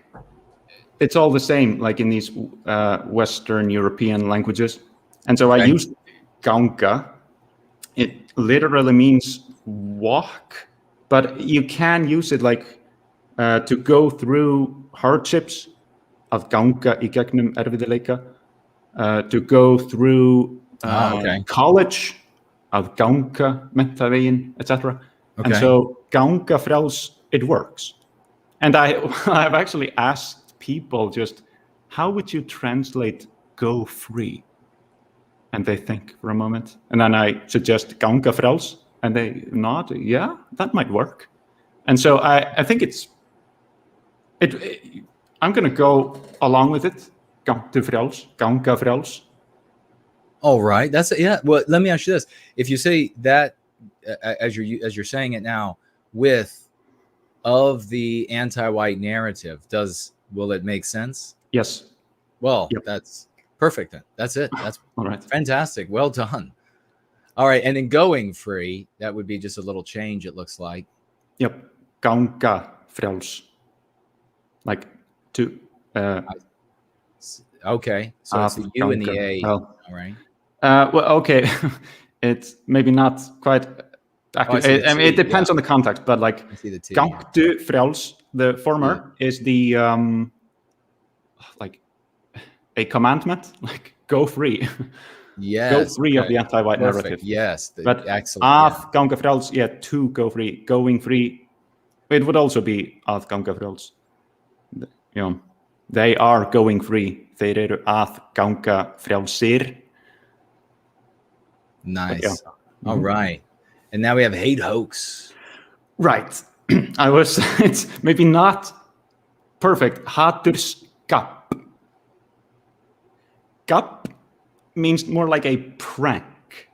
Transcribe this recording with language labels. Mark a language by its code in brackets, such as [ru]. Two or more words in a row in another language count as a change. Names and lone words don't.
[en] It's all the same, like in these Western European languages. And so I used ganga. It literally means walk, but you can use it like to go through hardships. [is] Að ganga í gegnum erfiðleika. [en] To go through college. [is] Að ganga menntavegin, [en] etc. And so [is] ganga frjáls, [en] it works. And I've actually asked people just, how would you translate go free? And they think for a moment. And then I suggest [is] ganga frjáls, [en] and they nod, yeah, that might work. And so I think I'm going to go along with it. [is] Ganga frjáls. [en] All right. That's well, let me ask you this. If you say that as you're saying it now with of the anti-white narrative, will it make sense? Yes. Well, that's perfect then. That's it. That's all right. Fantastic. Well done. All right. And then going free, that would be just a little change, it looks like. Yep. [is] Ganga frjáls. [en] Like to okay. So it's the U and the A. Well, all right. Well, okay. It's maybe not quite accurate. I mean, it depends on the context, but like [is] gangtu frjáls, [en] the former is the like a commandment, like go free. Yes. Go free of the anti-white narrative. Yes. But excellent. [is] Ganga frjáls, [en] to go free, going free. It would also be [is] að ganga frjáls. [en] You know, they are going free. [is] Þeir eru að ganga frjálsir. [en] Nice. All right. And now we have hate hoax. Right. It's maybe not perfect. Haturskap. Gap means more like a prank.